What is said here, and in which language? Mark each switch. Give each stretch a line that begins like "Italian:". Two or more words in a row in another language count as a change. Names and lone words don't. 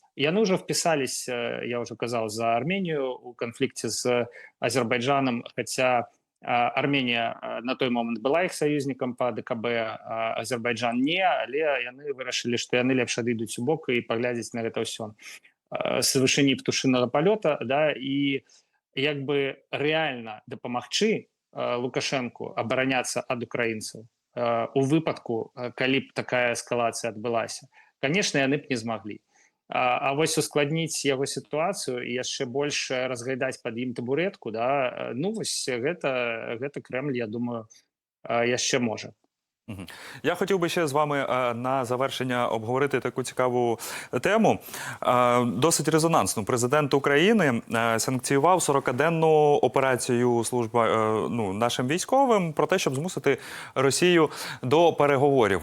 Belarusian: Яны ўжо впісались, я ўжо казаў, за Арменію у канфлікце з Азербайджанам, хаця Арменія на той момант была іх саюзнікам па ДКБ, а Азербайджан не, але яны вырашылі, што яны лепш адыдуць у бок і паглядзець на гэта ўсё з вышыні птушынага палёта, да, і як бы рэальна дапамагчы Лукашэнку абараняцца ад украінцаў у выпадку, калі б такая эскалацыя адбылася, конечно, яны б не змаглі. А вось ускладніць яго сітуацыю і яшчэ больш разгайдаць пад ім табуретку, да, ну вось гэта Крэмль, я думаю, яшчэ можа. Мгм.
Ukrainian: Я хотів би ще з вами на завершення обговорити таку цікаву тему. Досить резонансну. Президент України санкціював 40-денну операцію служби нашим військовим про те, щоб змусити Росію до переговорів.